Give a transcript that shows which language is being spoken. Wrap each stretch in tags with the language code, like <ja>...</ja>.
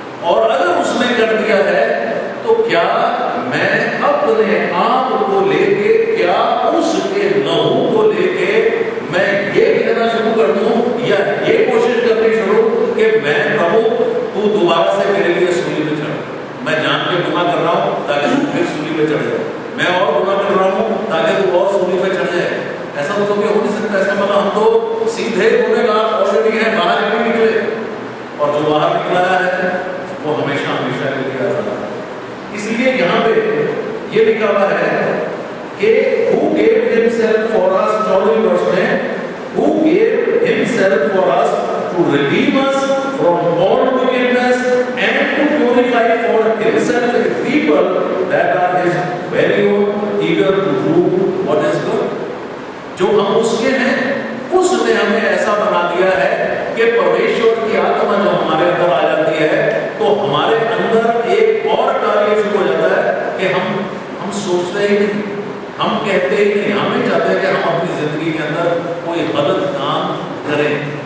<hi>और अगर उसने कर दिया है तो क्या मैं अपने आप को लेके, क्या उसके लहू को लेके मैं ये कहना शुरू कर दूं या ये कोशिश करनी शुरू कि मैं प्रभु तू दोबारा से मेरे लिए सूली पे चढ़, मैं जान के गुनाह कर रहा हूं ताकि तू फिर सूली पे चढ़ जाए, मैं और गुनाह कर रहा हूं ताकि तू और सूली पे चढ़ जाए? ऐसा तो कभी हो नहीं सकता। इसका मतलब हम तो सीधे गुनहगार ऑलरेडी हैं, बाहर नहीं निकले, और जो बाहर निकला है वो हमेशा हमेशा के लिए आता है। इसलिए यहाँ पे ये लिखा हुआ है कि</hi> <en>who gave himself for us,</en> <hi>14 वर्ष में,</hi> <en>who gave himself for us to redeem us from all wickedness and to purify for himself a people that are his very own, eager to do what is good।</en> <hi>जो हम उसके हैं उसने हमें ऐसा बना दिया है कि परमेश्वर की आत्मा जो हमारे अंदर आ जाती है तो हमारे अंदर एक और कार्य शुरू हो जाता है कि हम सोचते ही नहीं, हम कहते ही नहीं, हम नहीं चाहते कि हम अपनी जिंदगी के अंदर कोई गलत काम करें।</hi>